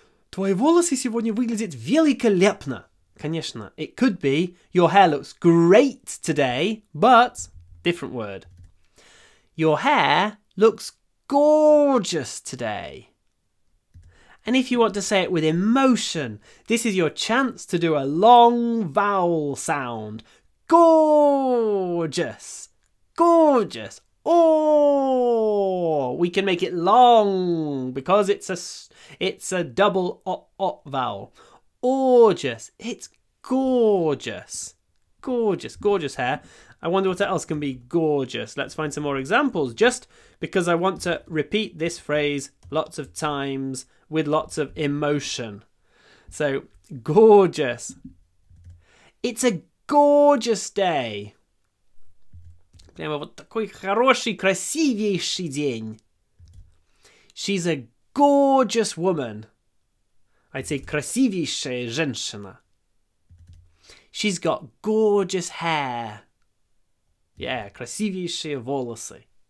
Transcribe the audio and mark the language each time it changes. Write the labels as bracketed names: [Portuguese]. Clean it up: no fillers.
[Russian] Твои волосы сегодня выглядят великолепно. [English] Конечно, it could be your hair looks great today, but different word. Your hair looks gorgeous today. And if you want to say it with emotion, this is your chance to do a long vowel sound. Gorgeous. Gorgeous. Oh, we can make it long because it's a double o vowel. Gorgeous. It's gorgeous. Gorgeous. Gorgeous hair. I wonder what else can be gorgeous. Let's find some more examples, just because I want to repeat this phrase lots of times with lots of emotion. So, gorgeous. It's a gorgeous day. [Russian] Прямо вот такой хороший, красивейший день. [English] She's a gorgeous woman. I'd say [Russian] красивейшая женщина. [English] She's got gorgeous hair. [Russian] Yeah, красивейшие волосы.